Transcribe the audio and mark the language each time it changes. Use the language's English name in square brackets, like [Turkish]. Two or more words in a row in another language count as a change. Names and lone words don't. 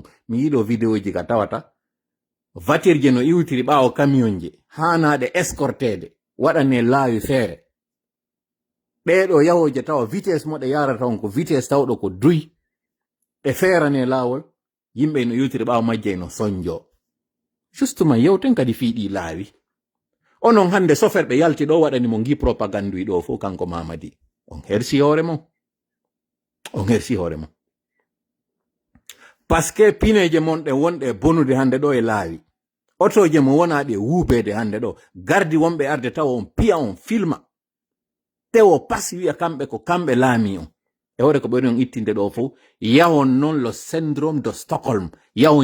[Fula] Mi yiɗo vidéoji ka tawata vatirje no iwtiri ɓaawo camion je hanaɗe escortede waɗane laawi feere ɓeɗo yahoje tawa vitesse moɗe yarata on ko vitesse tawɗo ko duy ɗe feerane laawol yimɓe no iwtiri ɓaawo majje no sonjo. Justement yewten kadi fiiɗi laawi onon hande sofer ɓe yalti ɗo waɗani mo gi propagande ɗo fof kanko Mamadi on hersi hoore mon [French] parce que [Fula] pineje mon ɗe wonɗe bonude hande ɗo e laawi otoje mo wonaɗe wuubede hande ɗo gardi wonɓe arde tawa on piya on filma tewo pas wiya kamɓe ko kamɓe laami on e hore ko ɓeɗon ittinde ɗo fof yahon non lo [French] syndrome de Stockholm [Fula] yahon